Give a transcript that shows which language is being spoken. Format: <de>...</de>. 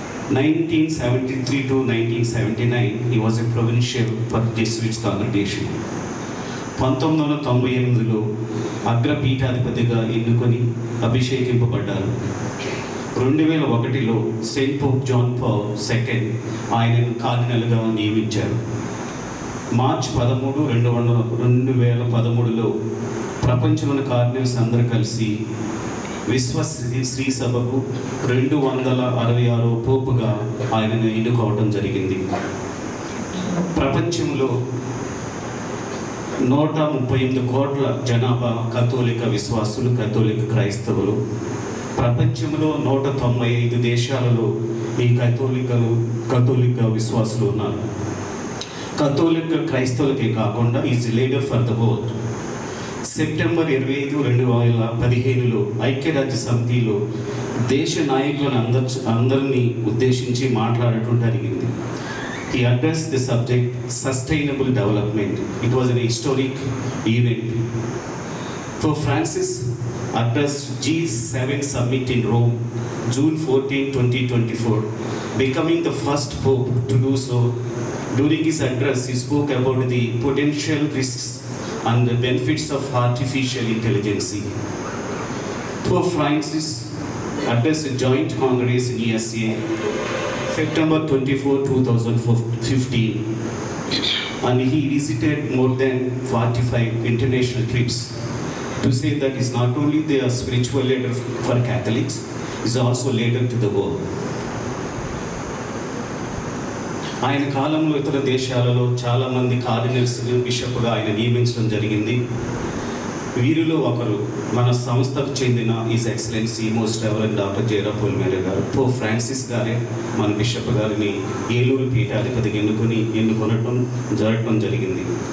<en>1973 to 1979 he was a provincial for Jesuits congregation.</en> <te>1998లో అగ్రపీఠాధిపతిగా ఎన్నుకొని అభిషేకింపబడ్డారు. 2001లో Saint Pope John Paul II ఆయనను కార్డినల్గా నియమించారు. March 13, 2013లో ప్రపంచంలోని cardinals అందరూ కలిసి విశ్వ శ్రీ సభకు 266వ పోపుగా ఆయనను ఎన్నుకోవడం జరిగింది. ప్రపంచంలో 138 కోట్ల జనాభా కథోలిక విశ్వాసులు, కథోలిక క్రైస్తవులు. ప్రపంచంలో 195 దేశాలలో ఈ కథోలిక విశ్వాసులు ఉన్నారు. కథోలిక క్రైస్తవులకే కాకుండా</te> <en>Is leader for the world.</en> <te>September 25, 2015లో ఐక్యరాజ్య సమితిలో దేశ నాయకులను అందరినీ ఉద్దేశించి మాట్లాడటం జరిగింది.</te> <en>He addressed the subject sustainable development. It was an historic event. For Francis addressed G7 summit in Rome, June 14, 2024, becoming the first pope to do so. During his address, he spoke about the potential risks and the benefits of artificial intelligence. Pope Francis addressed a joint congress in ESA, September 24, 2015, and he visited more than 45 international trips to say that he's not only the spiritual leader for Catholics, he's also leader to the world.</en> <te>ఆయన కాలంలో ఇతర దేశాలలో చాలామంది cardinals బిషప్గా ఆయన నియమించడం జరిగింది. వీరిలో ఒకరు మన సంస్థకు చెందిన is excellency most reverend doctor Jaira పొలిమేర గారు. పోప్ ఫ్రాన్సిస్ గారే మన బిషప్ గారిని ఏలూరు పీఠాధిపతికి ఎన్నుకొనటం జరగటం జరిగింది.</te>